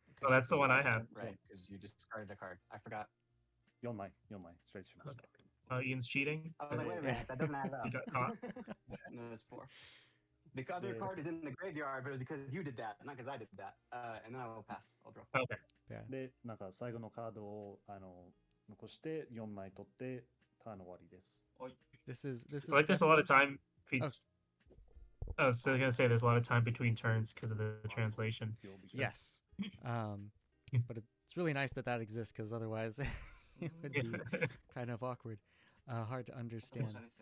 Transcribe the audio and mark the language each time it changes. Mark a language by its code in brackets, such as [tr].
[en] Oh, that's the one I have. Right, because you discarded the card. I forgot. [ja] 4枚、失礼しました。 [en] Ian's cheating. I was like, wait a minute, that doesn't add up. He got caught. No, it's 4. The other Yeah. card is in the graveyard, but it was because you did that, not because I did that. And then I will pass. I'll draw. Okay. Yeah. [ja] で、なんか最後のカードを残して4枚取ってターン終わりです。 [en] This is I like there's a lot of definitely- time. I was gonna say there's a lot of time between turns because of the translation. He'll be Yes. But it's really nice that exists because otherwise it would be kind of awkward, hard to understand.